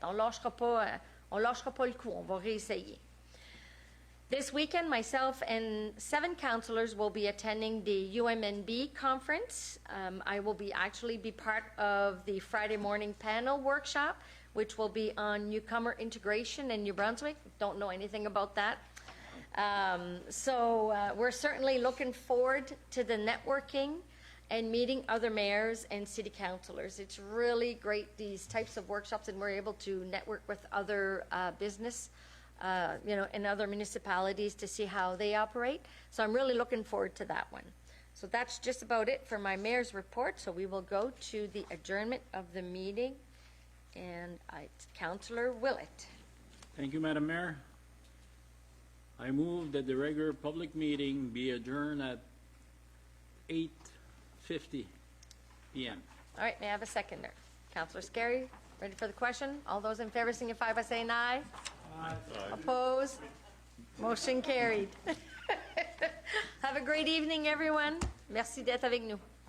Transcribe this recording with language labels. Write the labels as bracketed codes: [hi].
[fr] On lâchera pas le coup, on va réessayer. [en] This weekend, myself and 7 councillors will be attending the UMNB conference. I will actually be part of the Friday morning panel workshop, which will be on newcomer integration in New Brunswick. Don't know anything about that. So we're certainly looking forward to the networking and meeting other mayors and city councilors. It's really great, these types of workshops, and we're able to network with other business, in other municipalities to see how they operate. So I'm really looking forward to that one. So that's just about it for my mayor's report. So we will go to the adjournment of the meeting, and Councillor Willett. Thank you, Madam Mayor. I move that the regular public meeting be adjourned at 8:50 p.m. All right, may I have a seconder? Councillor Scarry, ready for the question? All those in favor signify by saying aye. Aye. Opposed? Motion carried. Have a great evening, everyone. [fr] Merci d'être avec nous.